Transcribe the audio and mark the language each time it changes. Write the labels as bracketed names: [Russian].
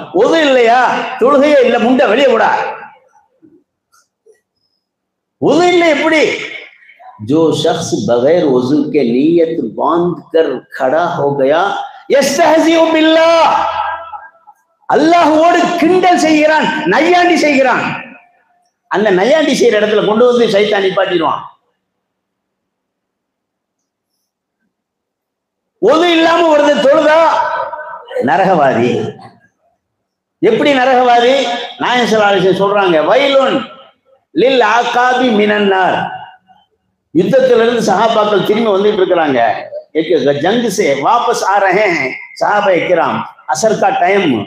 [Tamil] वुदू இல்லையா, தொழுகையே இல்ல, முண்டை வெளியே விடா. [Hindi] वुदू [Tamil] இல்லை எப்படி, [Hindi] जो शख्स बगैर वजू के नीयत बांध कर खड़ा हो गया, [Arabic] यस्तहज़िउ बिल्लाह, [Tamil] அல்லாஹ்வோடு கிண்டல் செய்கிறான், நையாண்டி செய்கிறான். அந்த நையாண்டி செய்யற இடத்துல கொண்டு வந்து சைத்தான் நிப்பாட்டிடுவான். ஒது இல்லாம ஒருத்தர் தொழுதா நரகவாதி. எப்படி நரகவாதி, நாயகம் ஸல்லல்லாஹு அலைஹி வஸல்லம் சொல்றாங்க, [Arabic] வைலுன் லில் ஆகாபி மினன்னார். [Tamil] யுத்தத்திலிருந்து சஹாபாக்கள் திரும்பி வந்துட்டு இருக்கிறாங்க. [Hindi] एक जंग से वापस आ रहे हैं सहाबा किराम. असर का टाइम.